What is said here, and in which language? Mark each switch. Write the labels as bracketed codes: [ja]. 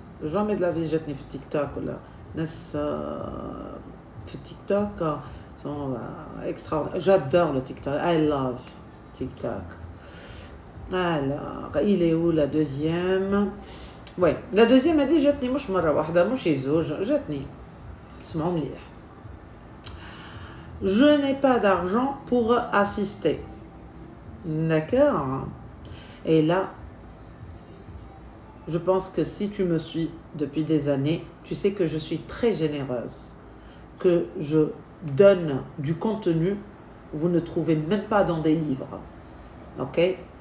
[fr] jamais de la vie [ar] جاتني في التيك توك ولا ناس في التيك توك [fr] sont extraordinaires. J'adore le TikTok. [en] I love TikTok. [fr] Alors, il est où la deuxième? Ouais, la deuxième a dit [ar] جاتني مش مرة واحدة مش زوج جاتني. اسمعوا مليح. [fr] Je n'ai pas d'argent pour assister. D'accord? Et là, je pense que si tu me suis depuis des années, tu sais que je suis très généreuse, que je donne du contenu, vous ne trouvez même pas dans des livres, ok?